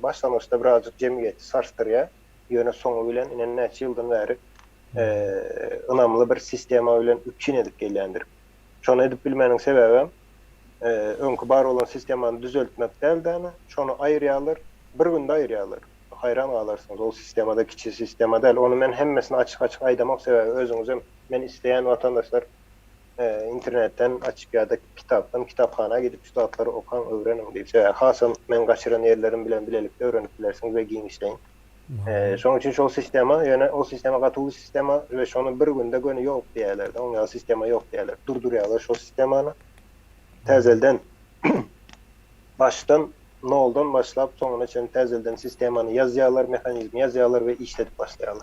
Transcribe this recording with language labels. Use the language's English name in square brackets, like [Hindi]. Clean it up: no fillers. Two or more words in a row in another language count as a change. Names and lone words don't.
[Turkmen] Başlangyçda birazcık jemgyýeti sarsdyrýar. Ýöne soňu bilen inen näçe ýyldan bäri ynamly bir sistema bilen üçin edip gelýändir. Şonu edip bilmenin sebäbi öňkü bar bolan sistemany düzeltmek däl-däl, şonu aýyrýarlar, bir günde aýyrýarlar. [Turkish] Hayran galarsınız o sistemada kiçi sistema değil. [Turkmen] Onu men hemmesini açık aydamak sebäbi özüňiz men isteyen vatandaşlar internetten açıp ya da kitapxana gidip şu zatları okan öwrenin diýip. Hasam men gaçyran ýerlerim bilen bilelikde öwrenip bilersiňiz we giňişleýin. Şoň üçin şol sistema, ýöne o sistema gatyly sistema we şonu bir günde göni ýok diýerler. Oňa sistema ýok diýerler. Durdurýarlar şol sistemany. Täzelden baştan noldan başlap soňuna çen täzelden sistemany ýazýarlar, mehanizmi ýazýarlar we işletip başlaýarlar.